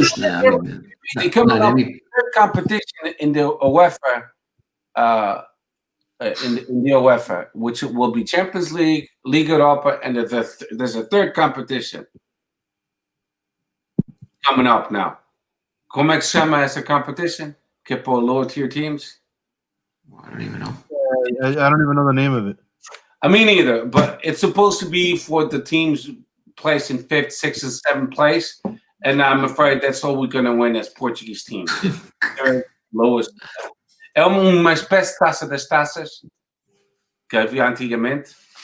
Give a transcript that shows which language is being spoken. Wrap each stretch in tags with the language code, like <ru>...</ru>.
<en>they come up with third competition in the UEFA. In the UEFA, which will be Champions League, Liga Europa, and there's a third competition coming up now.</en> <pt>Como é que se chama essa competition?</pt> <en>Que for lower tier teams? I don't even know. I don't even know the name of it. I mean, either, but it's supposed to be for the teams placed in 5th, 6th, and 7th place, and I'm afraid that's all we're going to win as Portuguese teams. Third lowest.</en> <pt>É uma espécie de taça das taças que havia antigamente.</pt>